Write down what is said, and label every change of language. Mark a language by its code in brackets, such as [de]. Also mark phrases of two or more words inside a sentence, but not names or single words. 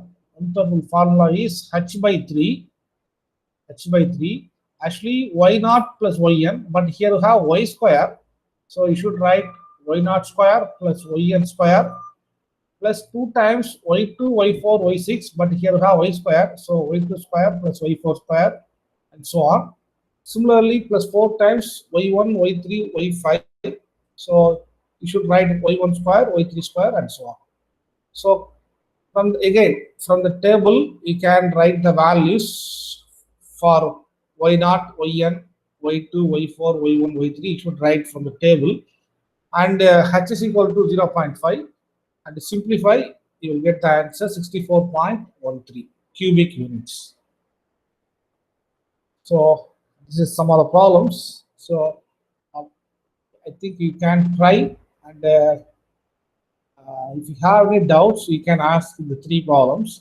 [en] One-third rule formula is h by 3. H by 3. Actually, y naught plus yn, but here you have y square. So you should write y naught square plus yn square plus 2 times y2, y4, y6, but here you have y square. So y2 square plus y4 square and so on. Similarly, plus 4 times y1, y3, y5. So you should write y1 square, y3 square and so on. So from the table, you can write the values for y0, yn, y2, y4, y1, y3. You should write from the table, and h is equal to 0.5. And to simplify, you will get the answer 64.13 cubic units. So this is some of the problems. So I think you can try, and if you have any doubts, you can ask the 3 problems.